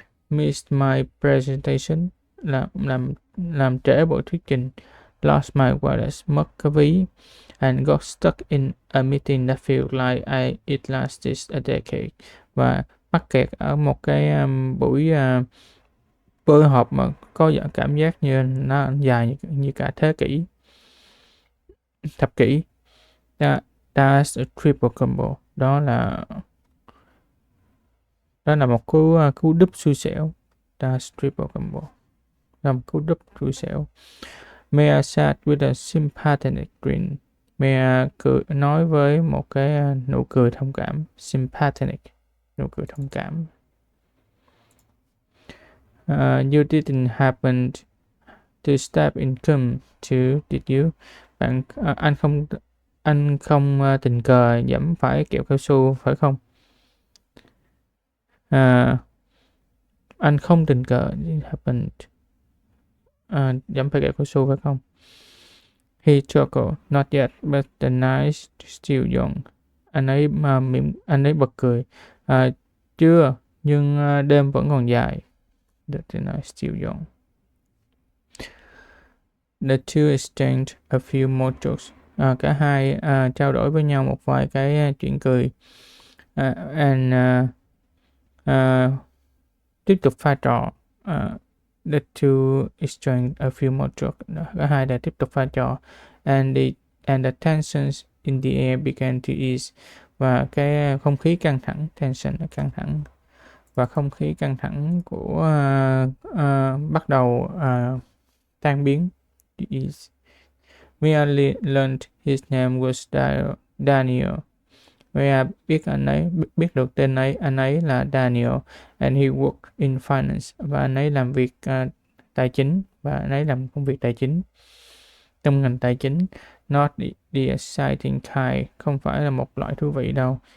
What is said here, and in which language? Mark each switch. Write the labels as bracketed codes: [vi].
[en] Missed my presentation, [vi] làm trễ buổi thuyết trình. [en] Lost my wallet, [vi] mất cái ví. [en] And got stuck in a meeting that felt like it lasted a decade. [vi] Và mắc kẹt ở một cái buổi họp mà có cảm giác như nó dài như cả thập kỷ. [en] That's a triple combo. [vi] Đó là một cú đúp xui xẻo. [en] That's triple combo. [vi] Là một cú đúp xui xẻo. [en] Maya said with a sympathetic grin. [vi] Maya nói với một cái nụ cười thông cảm. Sympathetic, nụ cười thông cảm. [en] You didn't happen to step in come too, did you? [vi] Anh không tình cờ giẫm phải kẹo cao su phải không? Anh không tình cờ happened giẫm phải kẹo cao su phải không? [en] He chuckled, not yet, but the night still young. [vi] Anh ấy bật cười. Chưa, nhưng đêm vẫn còn dài. [en] The night still young. The two exchanged a few more jokes. [vi] Cả hai trao đổi với nhau một vài cái chuyện cười. [en] And [vi] tiếp tục pha trò. [en] The two exchanged a few more jokes. [vi] Cả hai đã tiếp tục pha trò. [en] And the tensions in the air began to ease. [vi] Và cái không khí căng thẳng, tension là căng thẳng, và không khí căng thẳng của bắt đầu tan biến. [en] Mia learned his name was Daniel. [vi] Mia biết được tên anh ấy là Daniel, [en] and he worked in finance, [vi] và anh ấy làm việc tài chính, và anh ấy làm công việc tài chính trong ngành tài chính. [en] Not the exciting kind, [vi] không phải là một loại thú vị đâu.